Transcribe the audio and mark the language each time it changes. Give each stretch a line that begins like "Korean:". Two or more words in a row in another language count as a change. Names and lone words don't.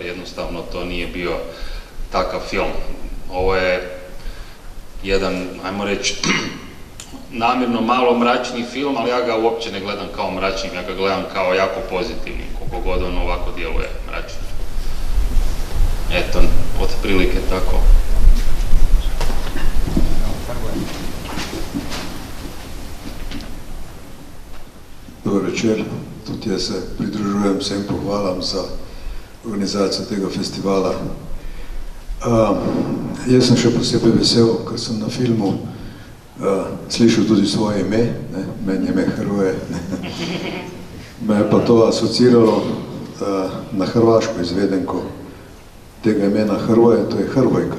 Croatian: Jednostavno to nije bio takav film. Ovo je jedan, ajmo reći, namjerno malo mračni film, ali ja ga uopće ne gledam kao mračnim, ja ga gledam kao jako pozitivnim, koliko god on ovako djeluje mračno. Eto, otprilike tako.
Slovenian: Dobar večer, tudi jaz se pridružujem vsem pohvalam za organizacijo tega festivala. Jaz sem še posebej vesel, ker sem na filmu slišal tudi svoje ime, meni je ime Hrvoje. Me je pa to asociralo na hrvaško izvedenko tega imena Hrvoje, to je Hrvojka.